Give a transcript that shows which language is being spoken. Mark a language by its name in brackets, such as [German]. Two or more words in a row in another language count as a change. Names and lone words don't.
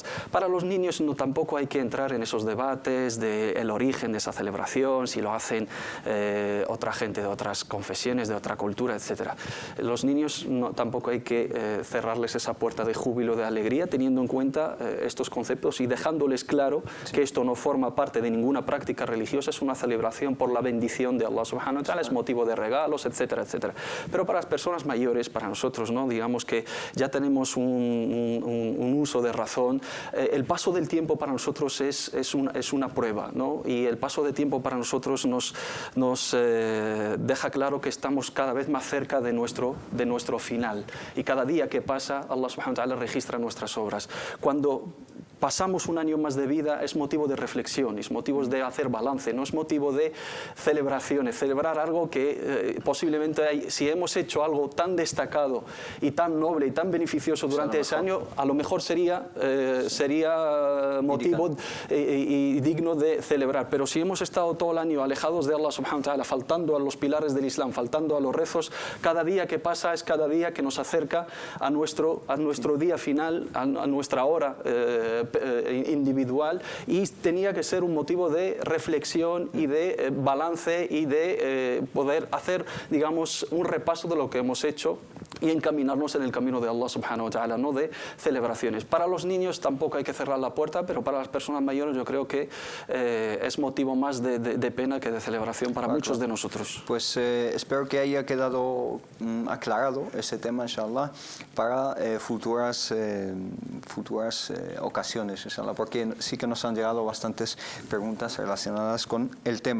[Spanish] Para los niños tampoco hay que entrar en esos debates del origen de esa celebración, si lo hacen otra gente de otras confesiones, de otra cultura, etcétera. Los niños tampoco hay que cerrarles esa puerta de júbilo, de alegría, teniendo en cuenta estos conceptos y dejándoles claro que esto no forma parte de ninguna práctica religiosa, es una celebración por la bendición de [Arabic] الله سبحانه وتعالى, [Spanish] es motivo de regalos, etcétera, etcétera. Pero para las personas mayores, para nosotros, ¿no? Digamos que ya tenemos un uso de razón, el paso del tiempo para nosotros es una prueba, ¿no? Y el paso de tiempo para nosotros nos deja claro que estamos cada vez más cerca de nuestro final. Y cada día que pasa, [Arabic] الله سبحانه وتعالى [Spanish] registra nuestras obras. Cuando pasamos un año más de vida es motivo de reflexión, es motivo de hacer balance, no es motivo de celebraciones, celebrar algo que posiblemente si hemos hecho algo tan destacado y tan noble y tan beneficioso durante ese año, a lo mejor sería motivo y digno de celebrar. Pero si hemos estado todo el año alejados de [Arabic] الله سبحانه وتعالى, [Spanish] faltando a los pilares del Islam, faltando a los rezos, cada día que pasa es cada día que nos acerca a nuestro día final, a nuestra hora individual, y tenía que ser un motivo de reflexión y de balance y de poder hacer, digamos, un repaso de lo que hemos hecho y encaminarnos en el camino de [Arabic] الله سبحانه وتعالى, [Spanish] no de celebraciones. Para los niños tampoco hay que cerrar la puerta, pero para las personas mayores yo creo que es motivo más de pena que de celebración para muchos de nosotros. Pues espero que haya quedado aclarado ese tema, [Arabic] إن شاء الله, [Spanish] para futuras ocasiones, [Arabic] إن شاء الله, [Spanish] porque sí que nos han llegado bastantes preguntas relacionadas con el tema.